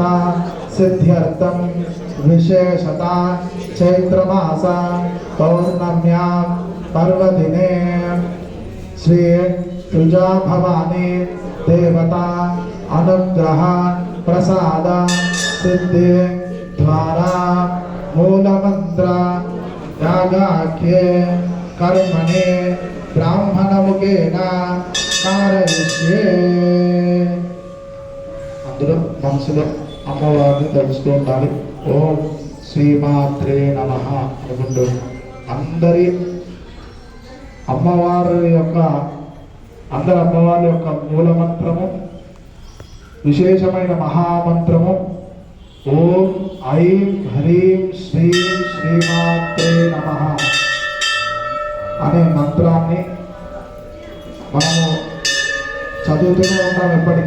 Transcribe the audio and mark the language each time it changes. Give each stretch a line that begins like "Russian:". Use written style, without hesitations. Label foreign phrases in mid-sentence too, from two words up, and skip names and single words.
Sanskrit: सिद्ध्यर्थं विशेषता चैत्रमास पौर्णम्यां पर्वदिने श्री तुजा भवानी देवता अनुग्रह प्रसाद सिद्धि द्वारा मूलमंत्र यागाख्ये कर्मणे ब्राह्मणमुखेन कारयिष्ये।
Telugu: అందరూ మనసులో అమ్మవారిని తలుస్తూ ఉండాలి.
Sanskrit: ఓం శ్రీమాత్రే నమః
Telugu: అనుకుంటూ అందరి అమ్మవారి యొక్క మూలమంత్రము విశేషమైన మహామంత్రము
Sanskrit: ఓం ఐం హ్రీం శ్రీం శ్రీమాత్రే నమః
Telugu: అనే మంత్రాన్ని మనము చదువుతూనే ఉంటాం ఎప్పటికీ.